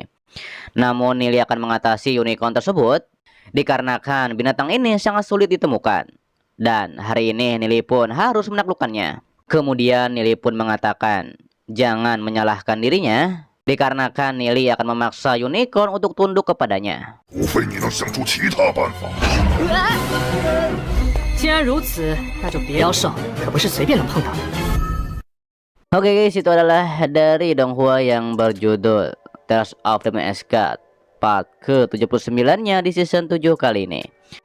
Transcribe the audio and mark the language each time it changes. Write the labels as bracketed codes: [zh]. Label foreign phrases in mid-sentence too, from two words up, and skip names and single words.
[id] Namun Nili akan mengatasi unicorn tersebut dikarenakan binatang ini sangat sulit ditemukan. Dan hari ini Nili pun harus menaklukkannya. Kemudian Nili pun mengatakan, jangan menyalahkan dirinya, dikarenakan Nili akan memaksa unicorn untuk tunduk kepadanya. [zh] 除非你能想出其他办法。既然如此，那就别妖兽可不是随便能碰到的。 [id] Oke guys, itu adalah dari Donghua yang berjudul Tales of the Mask part ke-79-nya di season 7 kali ini.